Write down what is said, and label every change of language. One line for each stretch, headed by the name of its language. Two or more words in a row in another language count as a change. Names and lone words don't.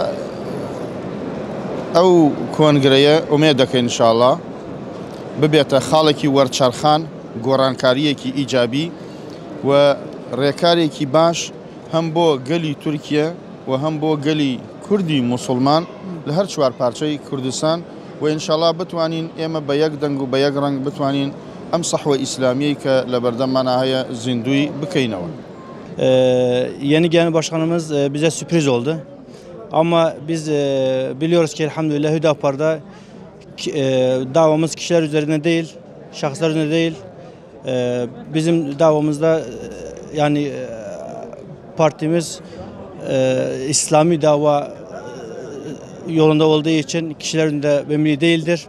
Central Kurdish: ئەو کۆنگرەیە ئومێد دەکەین ئینشاءڵڵا ببێتە خاڵێکی وەرچارخان گۆڕانکاریەکی ئیجابی و ڕێکارێکی باش هەم بۆ گەلی تورکیا و هەم بۆ گەلی کوردی موسڵمان لە هەر چوار پارچەی کوردستان و ئینشاءڵڵا بتوانین ئێمە بە یەک دەنگ و بە یەک ڕەنگ بتوانین ئەم سەحوە ئیسلامیەی کە لە بەردەممانە هەیە زیندوی بکەینەوە.
Turkish: Yeni gelen başkanımız bize sürpriz oldu. Ama biz biliyoruz ki elhamdülillah Hüdapar'da davamız kişiler üzerine değil, şahıslar üzerine değil. Bizim davamızda yani partimiz İslami dava yolunda olduğu için kişilerin de memnun değildir.